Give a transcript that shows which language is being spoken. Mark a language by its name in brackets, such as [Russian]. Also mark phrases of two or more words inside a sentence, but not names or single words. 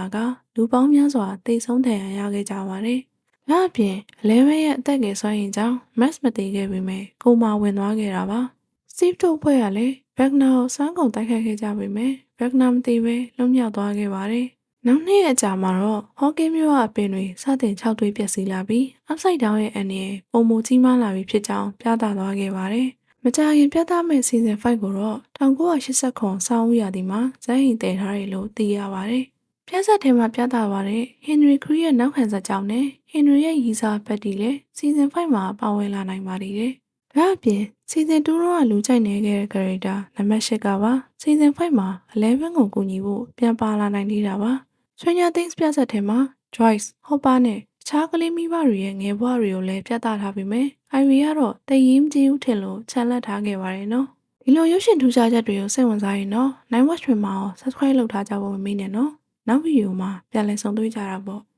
[Burmese] ကလူပေါင်းများစွာတိတ်ဆုံးဒဏ်ရာရခဲ့ကြပါတယ်။ဒါအပြင်11ရဲ့အသက်ငယ်စွမ်းရည်ကြောင့် Max မတည်ခဲ့ပေမဲ့ကိုမာဝင်သွားခဲ့တာပါ။ Steve တို့ဖွဲ့ကလည်းဘက်ဂနာကိုစွမ်းကုန်တိုက်ခိုက်ခဲ့ကြပေမဲ့ဘက်ဂနာမတည်ပဲလွတ်မြောက်သွားခဲ့ပါတယ်။နောက်နှစ်ရက်အကြာမှာတော့ဟော့ကင်းမြို့ကအပင်တွေစတင်ခြောက်သွေးပျက်စီးလာပြီး [English] upside down [Burmese] ရဲ့အနေနဲ့ပုံမကြီးမားလာပြီဖြစ်ကြောင်းပြသသွားခဲ့ပါတယ်။မကြာခင်ပြသမဲ့ season 5ကိုတော့ 1989ဆောင်းဦးရာသီမှာဇက်ဟိန်တည်ထားတယ်လို့သိရပါတယ်။ပြဆက်ထဲမှာပြသသွားတဲ့ Henry Cree ရဲ့နောက်ခံဇာတ်ကြောင့်နဲ့ Henry ရဲ့ရီ စာဘက်တီလည်း season 5မှာပါဝင်လာနိုင်ပါသေးတယ်။ဒါအပြင် season 2တော့လူကြိုက်နေခဲ့တဲ့ character နံပါတ်8ကပါ season 5မှာ11ကိုကူညီဖို့ပြန်ပါလာနိုင်သေးတာပါ။ Stranger Things ပြဆက်ထဲမှာ Joyce, Hopper နဲ့အခြားကလေးမိဘတွေရဲ့ငယ်ဘဝတွေကိုလည်းပြသထားပြီးမြဲ Ivy ကတော့တည်ရင်ကြီးဦးထင်လို့ချန်လက်ထားခဲ့ပါတယ်နော်။ဒီလိုရုပ်ရှင်ထူးခြားချက်တွေကိုစိတ်ဝင်စားရင်တော့ Night Watch မှာ subscribe လုပ်ထားကြဖို့မမေ့နဲ့နော်။နောက်ဗီဒီယိုမှာပြန်လည်ဆုံတွေ့ကြတာပေါ့။